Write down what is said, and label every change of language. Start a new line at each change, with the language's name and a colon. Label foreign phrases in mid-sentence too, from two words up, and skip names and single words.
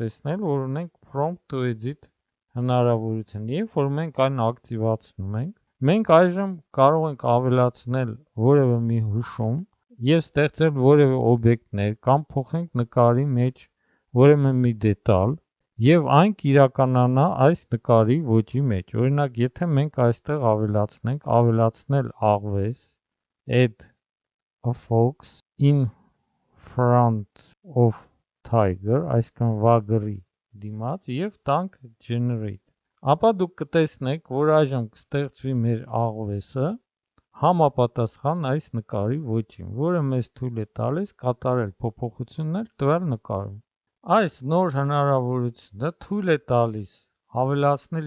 Armenian: տեսնել, որ ունենք Prompt to Edit հնարավորություն, երբ որ մենք այն ակտիվացնում ենք, մենք այժմ կարող ենք ավելացնել որևէ մի հուշում և ստեղծել որևէ օբյեկտներ կամ փոխենք նկարի մեջ որևէ մի դետալ և այն կիրականանա այս նկարի ոճի մեջ։ Օրինակ, եթե մենք այստեղ ավելացնենք ավելացնել աղվես,
English: Add a fox in front of tiger,
Armenian: այսինքն վագրի դիմաց և տանք Generate, ապա դուք կտեսնեք, որ այժմ կստեղծվի մեր աղվեսը համապատասխան այս նկարի ոճին, որը մեզ թույլ է տալիս կատարել փոփոխություններ տվյալ նկարում։ Այս նոր հնարավորությունը թույլ է տալիս ավելացնել